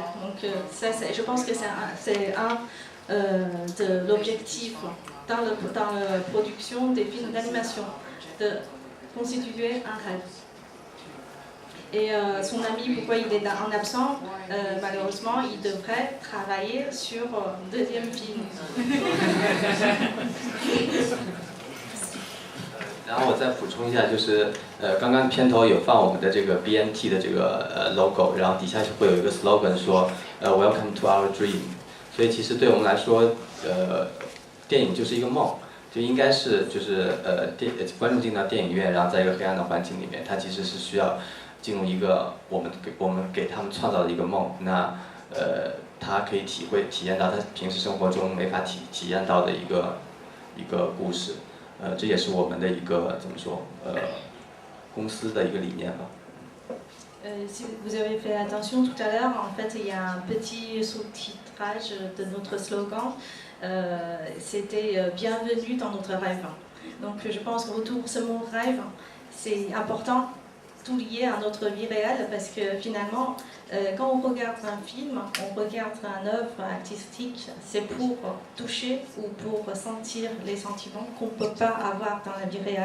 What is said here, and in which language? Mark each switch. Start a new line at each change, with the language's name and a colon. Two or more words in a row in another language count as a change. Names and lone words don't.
French: Donc, ça, je pense que c'est un de l'objectif dans la production des films d'animation, de constituer un rêve. Et son ami, pourquoi il est en absent, malheureusement, il devrait travailler sur un deuxième film.
Chinese: 然后我再补充一下，就是刚刚片头有放我们的这个 BNT 的这个logo， 然后底下会有一个 slogan 说
English: Welcome to our dream。
Chinese: 所以其实对我们来说，电影就是一个梦，就应该是就是观众进到电影院，然后在一个黑暗的环境里面，他其实是需要进入一个我们给他们创造的一个梦。那他可以体验到他平时生活中没法体验到的一个故事。这也是我们的一个怎么说公司的一个理念吧。
French: Si vous avez fait attention tout à l'heure, en fait, il y a un petit sous-titrage de notre slogan. C'était bienvenue dans notre rêve. Donc, je pense qu'autour de ce mot rêve, c'est important, tout lié à notre vie réelle, parce que finalement, quand on regarde un film, on regarde une œuvre artistique, c'est pour toucher ou pour ressentir les sentiments qu'on ne peut pas avoir dans la vie réelle.